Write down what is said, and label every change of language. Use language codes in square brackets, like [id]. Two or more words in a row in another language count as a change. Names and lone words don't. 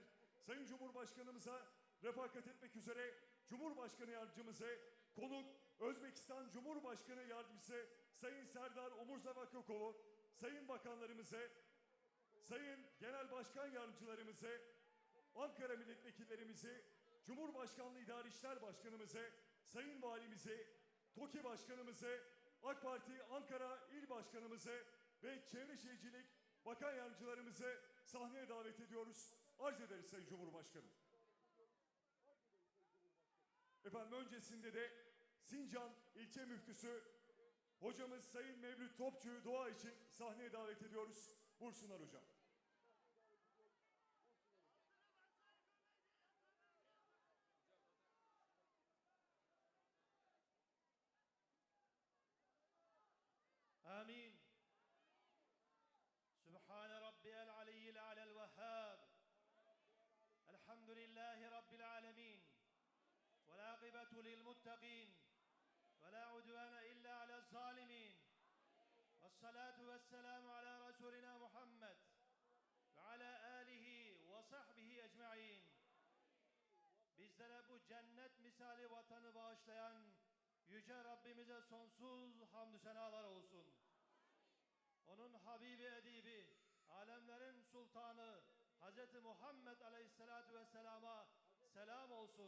[tr] Sayın Cumhurbaşkanımıza refakat etmek üzere Cumhurbaşkanı Yardımcımızı, konuk Özbekistan Cumhurbaşkanı Yardımcısı Sayın Serdar Omurzavakokolu, Sayın Bakanlarımızı, Sayın Genel Başkan Yardımcılarımızı, Ankara Milletvekillerimizi, Cumhurbaşkanlığı İdari İşler Başkanımızı, Sayın Valimizi, TOKİ Başkanımızı, AK Parti Ankara İl Başkanımızı ve Çevre Şehircilik Bakan Yardımcılarımızı sahneye davet ediyoruz. Arz ederiz Sayın Cumhurbaşkanım. Efendim öncesinde de Sincan İlçe Müftüsü hocamız Sayın Mevlüt Topçu'yu dua için sahneye davet ediyoruz. Buyursunlar hocam. [ar] آمين سبحان ربي العلي الأعلى الوهاب الحمد لله رب العالمين والعاقبة للمتقين ولا عدوان إلا على الظالمين والصلاة والسلام على رسولنا محمد وعلى آله وصحبه ecmaîn. [tr] Bizlere bu cennet misali vatanı bağışlayan Yüce Rabbimize sonsuz hamdü senalar olsun. Onun Habibi Edibi, alemlerin sultanı Hz. Muhammed Aleyhisselatü Vesselam'a selam olsun.